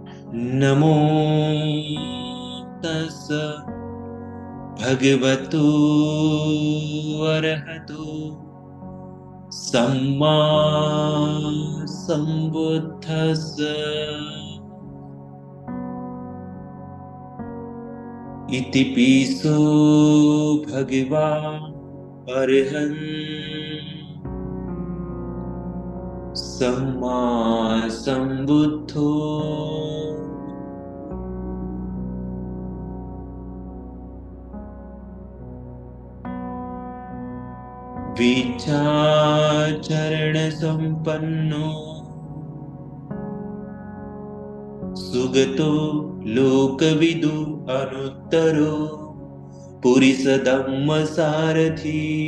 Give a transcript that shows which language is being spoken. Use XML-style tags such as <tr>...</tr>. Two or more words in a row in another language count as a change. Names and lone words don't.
<pi>नमो तस् भगवतो अरहतो सम्मा सम्बुद्धस्स। इति पिसो भगवान् अरहन् सम्मा सम्बुद्धो। विचाचरण संपन्नो सुगतो लोकविदु अनुत्तरो पुरिस धम्म सारथी</pi>